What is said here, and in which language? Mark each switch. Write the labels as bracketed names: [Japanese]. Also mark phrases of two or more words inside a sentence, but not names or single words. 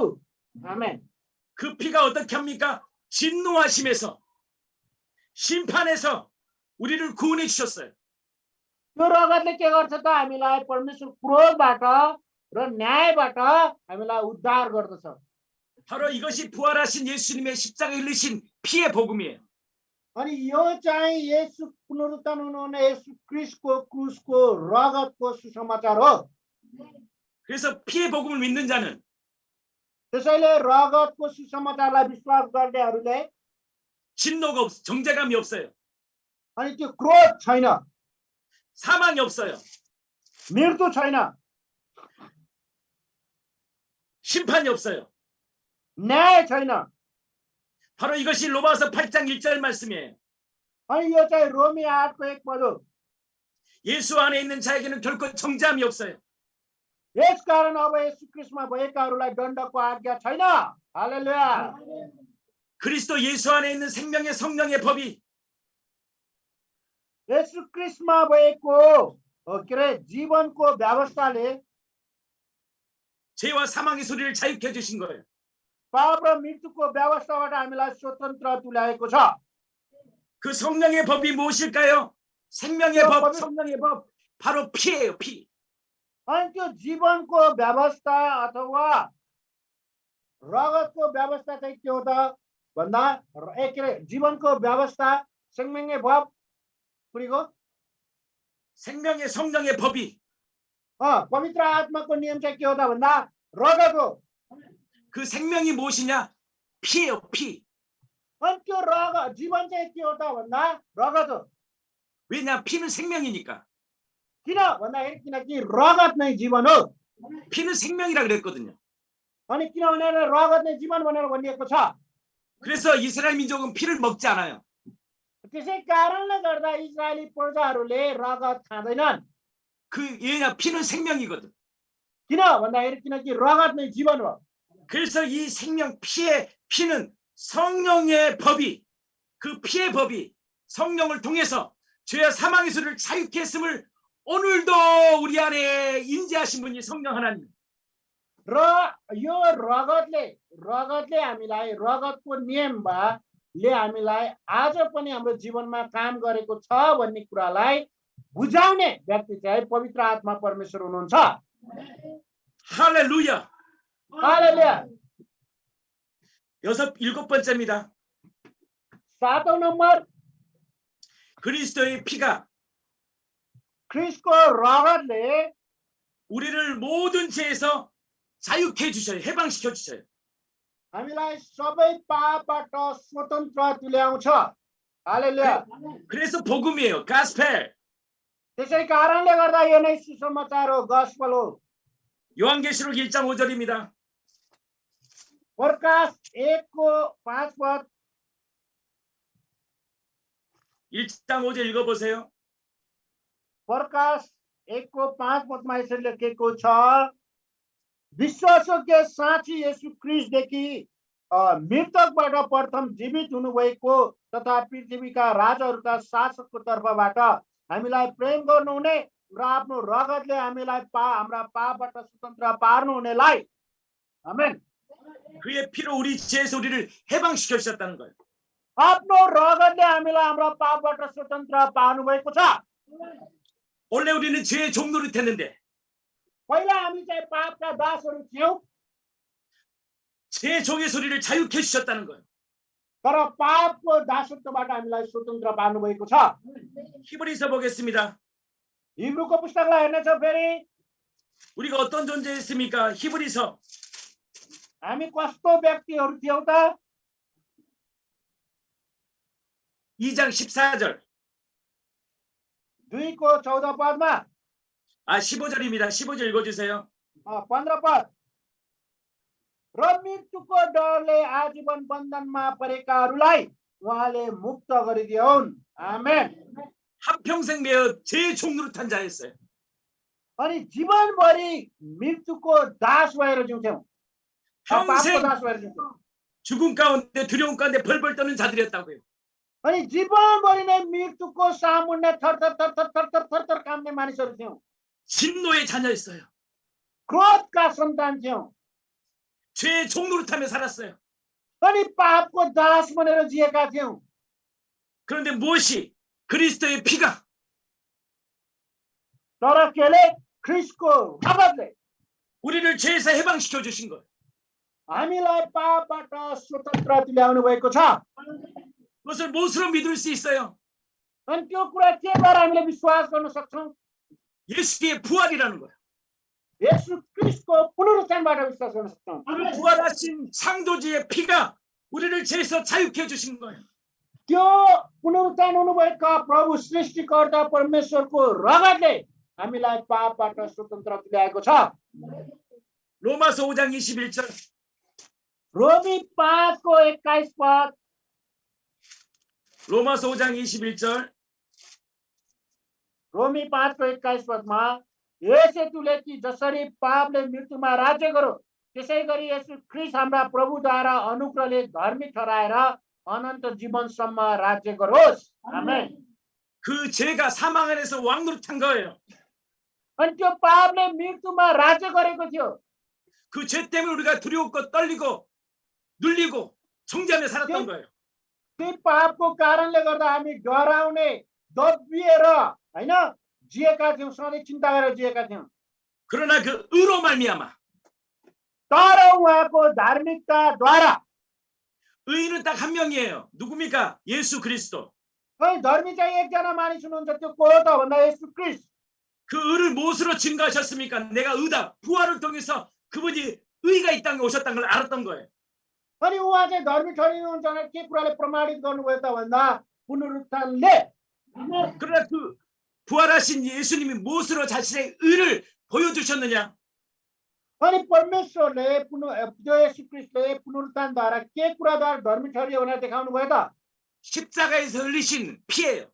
[Nepali] आमेन। [Korean] 그 피가 어떻게 합니까? 진노하심에서 심판에서 우리를 구원해 주셨어요. [Nepali] त्यो रगतले के गर्छ त हामीलाई परमेश्वर क्रोधबाट र न्यायबाट हामीलाई उद्धार गर्दछ। [Korean] 바로 이것이 부활하신 예수님의 십자가에 흘리신 피의 복음이에요. [Nepali] अनि यो चाहिँ येशू पुनरुत्थान हुनुहुने येशू ख्रीष्टको क्रुसको रगतको सुसमाचार हो। [Korean] 그래서 피의 복음을 믿는 자는 [Nepali] त्यसैले रगतको सुसमाचारलाई विश्वास गर्नेहरूले [Korean] 진노가 없어. 정죄감이 없어요. [Nepali] अनि त्यो क्रोध छैन, [Korean] 사망이 없어요. [Nepali] मृत्यु छैन, [Korean] 심판이 없어요. [Nepali] न्याय छैन। [Korean] 바로 이것이 로마서 8장 1절 말씀이에요. [Nepali] अनि यो चाहिँ रोमी 8को 1 पद हो। [Korean] 예수 안에 있는 자에게는 결코 정죄함이 없어요. [Nepali] यसकारण अब येशू ख्रीष्टमा भएकाहरूलाई दण्डको आज्ञा छैन। हालेलुया। [Korean] 그리스도 예수 안에 있는 생명의 성령의 법이 [Nepali] येशू ख्रीष्टमा भएको के अरे जीवनको व्यवस्थाले [Korean] 죄와 사망의 소리를 자유케 해주신 거예요. [Nepali] पाप र मृत्युको व्यवस्थाबाट हामीलाई स्वतन्त्र तुल्याएको छ। [Korean] 그 성령의 법이 무엇일까요? 생명의 법, 성령의 법, 바로 피예요, 피. [Nepali] अनि त्यो जीवनको व्यवस्था अथवा रगतको व्यवस्था चाहिँ के हो त भन्दा के अरे जीवनको व्यवस्था [Korean] 생명의 법 그리고 생명의 성령의 법이 [Nepali] पवित्र आत्माको नियम चाहिँ के हो त भन्दा रगत हो। [Korean] 그 생명이 무엇이냐? 피예요, 피. [Nepali] अनि त्यो रगत जीवन चाहिँ के हो त भन्दा रगत हो। [Korean] 왜냐? 피는 생명이니까. [Nepali] किन भन्दाखेरि किनकि रगत नै जीवन हो। [Korean] 피는 생명이라 그랬거든요. [Nepali] अनि किनभने रगत नै जीवन भनेर भनिएको छ। [Korean] 그래서 이스라엘 민족은 피를 먹지 않아요. [Nepali] त्यसै कारणले गर्दा इजरायली प्रजाहरूले रगत खाँदैनन्। [Korean] 왜냐? 피는 생명이거든. [Nepali] किन भन्दाखेरि किनकि रगत नै जीवन हो। [Korean] 그래서 이 생명 피는 성령의 법이 그 피의 법이 성령을 통해서 죄와 사망의 소리를 자유케 했음을 오늘도 우리 안에 임재하신 분이 성령 하나님. [Nepali] र यो रगतले हामीलाई रगतको नियमले हामीलाई आज पनि हाम्रो जीवनमा काम गरेको छ भन्ने कुरालाई बुझाउने व्यक्ति चाहिँ पवित्र आत्मा परमेश्वर हुनुहुन्छ। [Korean] 할렐루야. [Nepali] हालेलुया। [Korean] 일곱 번째입니다. [Nepali] 7औं नम्बर [Korean] 그리스도의 피가 [Nepali] ख्रीष्टको रगतले [Korean] 우리를 모든 죄에서 자유케 해주셔요. 해방시켜 주셔요. [Nepali] हामीलाई सबै पापबाट स्वतन्त्र तुल्याउँछ। हालेलुया। [Korean] 그래서 복음이에요. 가스펠. [Nepali] त्यसै कारणले गर्दा यो नै सुसमाचार हो, गस्पल हो। [Korean] 요한계시록 1장 5절입니다. [Nepali] प्रकाश 1को 5 पद [Korean] 1장 5절 읽어보세요. [Nepali] प्रकाश 1को 5 पदमा यसरी लेखेको छ, विश्वासयोग्य साँची येशू ख्रीष्टदेखि मृतकबाट प्रथम जीवित हुनुभएको तथा पृथ्वीका राजाहरूका शासकको तर्फबाट हामीलाई प्रेम गर्नुहुने र आफ्नो रगतले हामीलाई हाम्रा पापबाट स्वतन्त्र पार्नुहुनेलाई आमेन। [Korean] 그의 피로 우리 죄에서 우리를 해방시켜 주셨다는 거예요. [Nepali] आफ्नो रगतले हामीलाई हाम्रा पापबाट स्वतन्त्र पार्नु भएको छ। [Korean] 원래 우리는 죄의 종노릇했는데 [Nepali] पहिला हामी चाहिँ पापका दासहरू थियौं, [Korean] 죄의 종의 소리를 자유케 해주셨다는 거예요. [Nepali] तर पापको दासत्वबाट हामीलाई स्वतन्त्र पार्नु भएको छ। [Korean] 히브리서 보겠습니다. [Nepali] हिब्रूको पुस्तकलाई हेर्नेछ फेरि [Korean] 우리가 어떤 존재였습니까? 히브리서 [Nepali] हामी कस्तो व्यक्तिहरू थियौं त [Korean] 2장 14절 [Nepali] 2को 14 पदमा [Korean] 15절입니다. 15절 읽어주세요. [Nepali] 15 पद र मृत्युको डरले आजीवन बन्धनमा परेकाहरूलाई उहाँले मुक्त गरिदिउन्। आमेन। [Korean] 한평생 매어 죄의 종노릇한 자였어요. [Nepali] अनि जीवनभरि मृत्युको दास भएर जिउँथ्यौं, पापको दास भएर जिउँथ्यौं। [Korean] 죽음 가운데 두려움 가운데 벌벌 떠는 자들이었다고요. [Nepali] अनि जीवनभरि नै मृत्युको सामुन्ने थरथर काम्ने मानिसहरू थियौं। [Korean] 진노의 자녀였어요. [Nepali] क्रोधका सन्तान थियौं। [Korean] 죄의 종노릇하며 살았어요. [Nepali] अनि पापको दास बनेर जिएका थियौं। [Korean] 그런데 무엇이 그리스도의 피가 [Nepali] तर केले ख्रीष्टको रगतले [Korean] 우리를 죄에서 해방시켜 주신 거예요. [Nepali] हामीलाई पापबाट स्वतन्त्र तुल्याउनु भएको छ। [Korean] 그것을 무엇으로 믿을 수 있어요? [Nepali] अनि त्यो कुरा केद्वारा हामीले विश्वास गर्न सक्छौं? [Korean] 예수의 부활이라는 거예요. [Nepali] येशू ख्रीष्टको पुनरुत्थानबाट विश्वास गर्न सक्छौं। [Korean] 부활하신 창조주의 피가 우리를 죄에서 자유케 해주신 거예요. [Nepali] त्यो पुनरुत्थान हुनुभएका प्रभु सृष्टिकर्ता परमेश्वरको रगतले हामीलाई पापबाट स्वतन्त्र तुल्याएको छ। [Korean] 로마서 5장 21절. [Nepali] रोमी 5:21 पद, [Korean] 로마서 5장 21절. [Nepali] रोमी 5:21 पदमा यसै तुले कि जसरी पापले मृत्युमा राज्य गर्यो त्यसै गरी यसु ख्रीष्ट हाम्रा प्रभुद्वारा अनुग्रहले धर्मी ठहराएर अनन्त जीवनसम्म राज्य गरोस्। आमेन। [Korean] 그 죄가 사망 안에서 왕노릇한 거예요. [Nepali] अनि त्यो पापले मृत्युमा राज्य गरेको थियो। [Korean] 그 죄 때문에 우리가 두려웠고 떨리고 눌리고 정죄하며 살았던 거예요. [Nepali] त्यो पापको कारणले गर्दा हामी डराउने, दबिएर हैन जिएका थियौँ, सधैँ चिन्ता गरेर जिएका थियौँ। [Korean] 그러나 그 의로 말미암아 [Nepali] तर उहाँको धार्मिकताद्वारा, [Korean] 의인은 딱 한 명이에요. 누굽니까? 예수 그리스도. [Nepali] खै धर्मी चाहिँ एकजना मानिस हुनुहुन्छ, त्यो को हो त भन्दा येशू ख्रीष्ट। [Korean] 그 의를 무엇으로 증거하셨습니까? 내가 의다. 부활을 통해서 그분이 의가 이 땅에 오셨다는 걸 알았던 거예요. [Nepali] अनि उहाँ चाहिँ धर्मी ठहरिनुहुन्छ भने के कुराले प्रमाणित गर्नुभयो त भन्दा पुनरुत्थानले। [Korean] 그러나 그 부활하신 예수님이 무엇으로 자신의 의를 보여주셨느냐? [Nepali] अनि परमेश्वरले त्यो येशू ख्रीष्टले पुनरुत्थानद्वारा के कुराद्वारा धर्मी ठहरियो भनेर देखाउनु भयो त? [Korean] 십자가에서 흘리신 피예요.